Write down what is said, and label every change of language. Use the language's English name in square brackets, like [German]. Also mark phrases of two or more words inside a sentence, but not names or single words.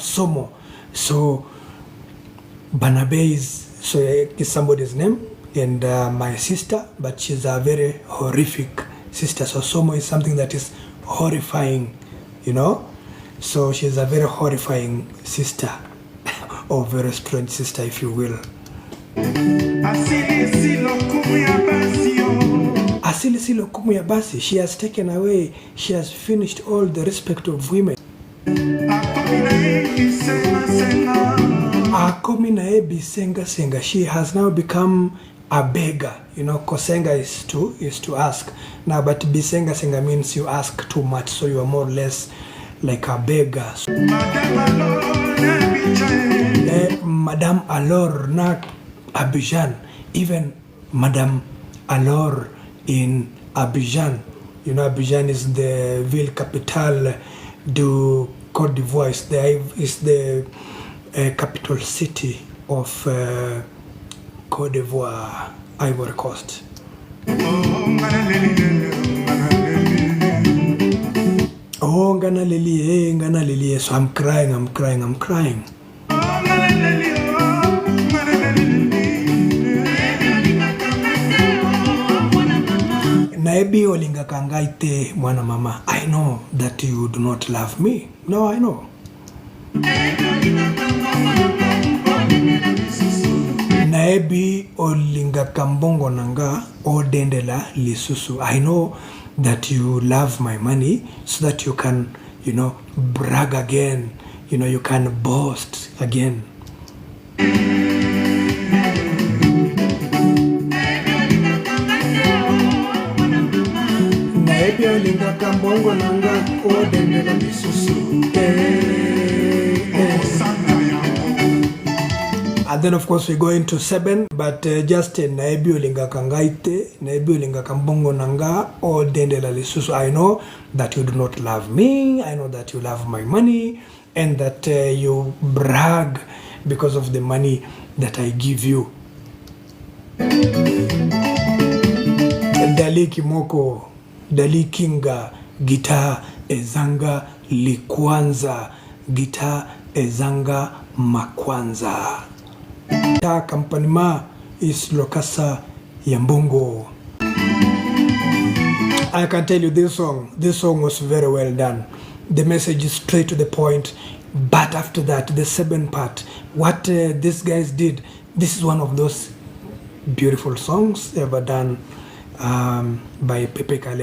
[English] So Banabe is somebody's name, and my sister, but she's a very horrific sister. So Somo is something that is horrifying, you know. So she's a very horrifying sister, or very strange sister, if you will. [Lingala] Asilisi lokumu ya basi. [English] She has taken away, she has finished all the respect of women. [Lingala] Akomi na ebi senga. [English] She has now become a beggar. You know, kosenga is to ask. Now, but [Lingala] bisenga senga [English] means you ask too much, so you are more or less like a beggar. [Lingala] Madame alors na Abidjan, [English] even Madame alors in Abidjan. You know, Abidjan is the [French] ville capitale du Côte d'Ivoire. [English] Is the capital city of Côte d'Ivoire, Ivory Coast. Oh, [Lingala] ngana lili, [English] so I'm crying. [Lingala] Naebi olinga kangaite mwana mama. [English] I know that you do not love me. No, I know. [Lingala] Naebi olinga kambongo nanga odendela lisusu. [English] I know that you love my money so that you can, you know, brag again. You know, you can boast again. [Lingala] Naebi olinga kambongo nanga odendela lisusu. [English] And then of course we go into 7, but just [Lingala] naebi olinga kangaite, naebi olinga kambongo nanga o dendela lisusu. [English] I know that you do not love me, I know that you love my money, and that you brag because of the money that I give you. [Lingala] Dali kimoko, dali kinga, guitar ezanga likwanza, guitar ezanga makwanza. Ta kampanima is Lokasa Yambongo. [English] I can tell you this song was very well done. The message is straight to the point, but after that, the 7 part, what these guys did, this is one of those beautiful songs ever done by Pepe Kale.